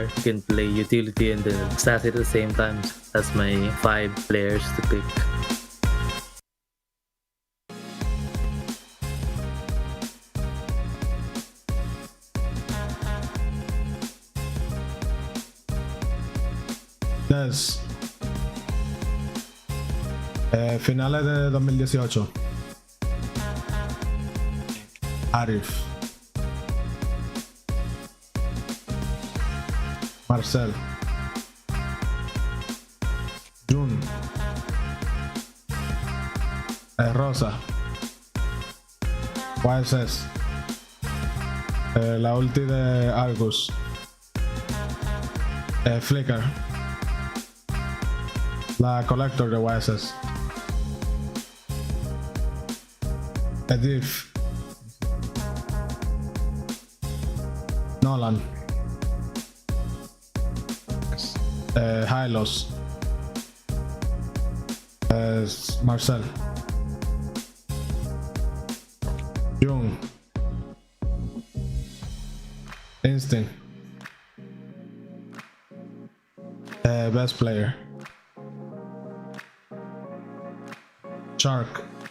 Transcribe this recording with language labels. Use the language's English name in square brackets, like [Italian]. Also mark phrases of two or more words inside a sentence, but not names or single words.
[English] He can play utility and then assassin at the same time. That's my 5 players to pick. Yes. [Spanish] Finales de 2018. Arif. Marcel. Jun. Rosa. YSS. La ulti de Argus. Flicker. La Collector de YSS. Edith. Nolan. Hylos. Marcel. Jung. [English] Instinct. Best player. Shark.